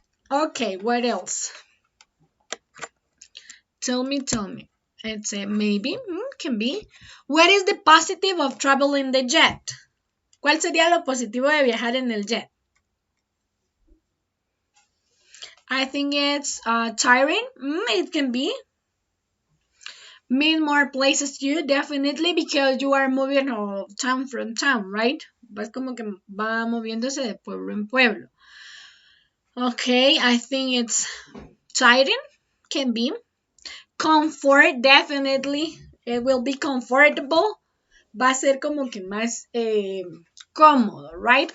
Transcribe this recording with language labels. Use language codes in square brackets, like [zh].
[en] Okay, what else? Tell me. It's a maybe, can be. What is the positive of traveling the jet? [es] ¿Cuál sería lo positivo de viajar en el jet? [en] I think it's tiring. It can be. Meet more places too, definitely, because you are moving town from town, right? [es] Vas como que va moviéndose de pueblo en pueblo. [en] Okay, I think it's tiring. Can be. Comfort, definitely. It will be comfortable. [es] Va a ser como que más cómodo, right?